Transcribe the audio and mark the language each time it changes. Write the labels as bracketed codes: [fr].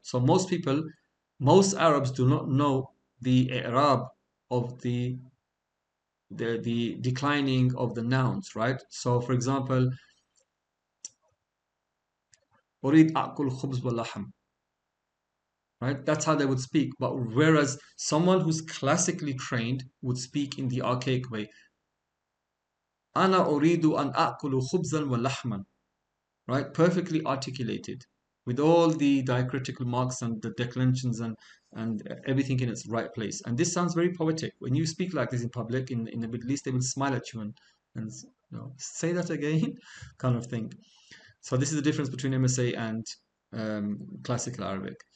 [en] So most Arabs do not know the i'rab of the declining of the nouns, right? So for example, [ar] أريد أكل خبز ولحم, [en] right? That's how they would speak. But whereas someone who's classically trained would speak in the archaic way. [ar] أنا أريد أن أكل خبزا ولحما, [en] right? Perfectly articulated with all the diacritical marks and the declensions and everything in its right place. And this sounds very poetic. When you speak like this in public in the Middle East, they will smile at you and say that again, kind of thing. So this is the difference between MSA and classical Arabic.